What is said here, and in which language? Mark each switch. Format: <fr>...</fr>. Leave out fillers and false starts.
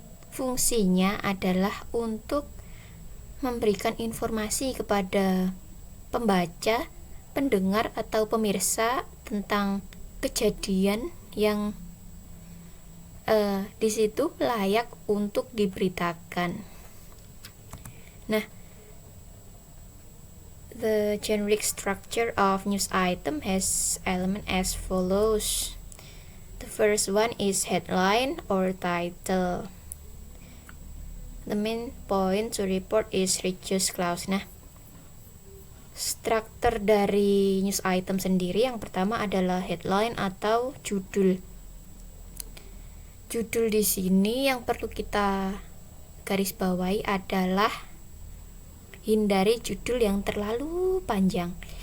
<id>fungsinya adalah untuk memberikan informasi kepada pembaca, pendengar atau pemirsa tentang kejadian yang di situ layak untuk diberitakan.</id> <en>Nah, the generic structure of news item has elements as follows. The first one is headline or title. The main point to report is reduced clause.</en> <id>Nah, struktur dari news item sendiri yang pertama adalah headline atau judul. Judul di sini yang perlu kita garis bawahi adalah hindari judul yang terlalu panjang.</id>